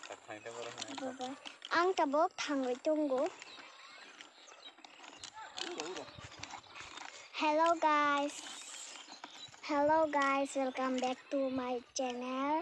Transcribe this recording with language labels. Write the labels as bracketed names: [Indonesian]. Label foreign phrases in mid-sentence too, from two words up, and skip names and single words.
[Kok Borok] Ang tabok thangoi tunggu. [English] Hello guys, welcome back to my channel.